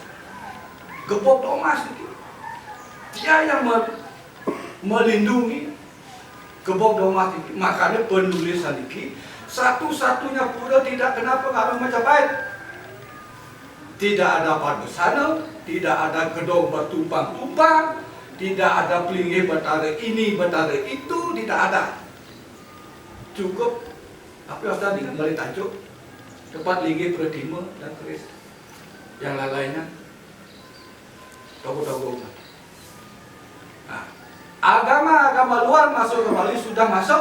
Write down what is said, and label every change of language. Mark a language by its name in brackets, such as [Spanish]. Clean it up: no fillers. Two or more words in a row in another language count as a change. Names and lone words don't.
[Indonesian] Gebog Domas itu dia yang melindungi Gebog Domas itu. Makanya penulisan ini satu-satunya pura tidak kena pengaruh Majapahit. Tidak ada Padusana, tidak ada gedung bertumpang-tumpang, tidak ada pelinggih betara ini, betara itu, tidak ada. Cukup, tapi tadi kembali tajuk tempat linggih Pratima dan keris. Yang lainnya tokoh-tokoh. Nah, agama-agama luar masuk ke Bali sudah masuk.